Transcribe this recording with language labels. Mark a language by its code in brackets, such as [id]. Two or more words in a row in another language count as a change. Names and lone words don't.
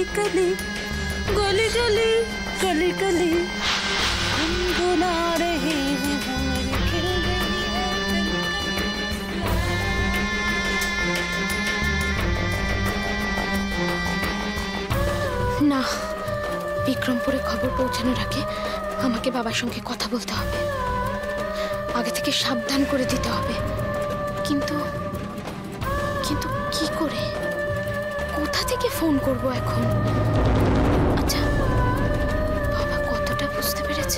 [hi] कली, गली गली गली गली, गुनगुना रही है भंवर, खिल रही है कली कली। [bn] না, বিক্রমপুরে খবর পৌঁছানোর আগে আমাকে বাবার সঙ্গে কথা বলতে হবে, আগে থেকে সাবধান করে দিতে হবে। কিন্তু কিন্তু কি করে, কোথা থেকে ফোন করব এখন? আচ্ছা, বাবা কতটা বুঝতে পেরেছে?